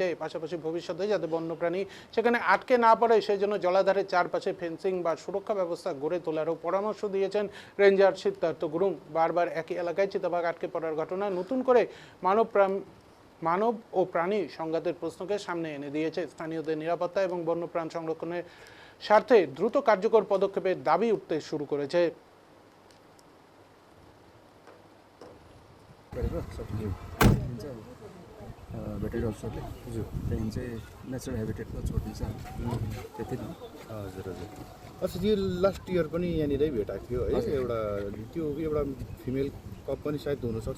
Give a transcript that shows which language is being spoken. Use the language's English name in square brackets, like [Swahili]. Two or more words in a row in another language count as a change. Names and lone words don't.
[Bangla] পাশাপাশি ভবিষ্যতে যাতে বন্যপ্রাণী সেখানে আটকে না পড়ে সেই জন্য জলাধারের চারপাশে ফেন্সিং বা সুরক্ষা ব্যবস্থা গড়ে তোলারও পরামর্শ দিয়েছেন রেঞ্জার সিদ্ধার্থ গুরুং। বারবার একই এলাকায় চিতাবাঘ আটকে পড়ার ঘটনা নতুন করে মানব ও প্রাণী সংঘাতের প্রশ্নকে সামনে এনে দিয়েছে। স্থানীয়দের নিরাপত্তা এবং বন্যপ্রাণ সংরক্ষণের স্বার্থে দ্রুত কার্যকর পদক্ষেপের দাবি উঠতে শুরু করেছে। [Nepali] भेटेड अफसरले त्यहाँदेखि चाहिँ [English] natural habitatमा [Nepali] छोडिदिन्छ त्यति नै। हजुर हजुर। अच्छा, यो [English] last year [Nepali] पनि यहाँनिरै भेटाएको थियो है, एउटा [English] female cub [Nepali] पनि सायद हुनसक्छ।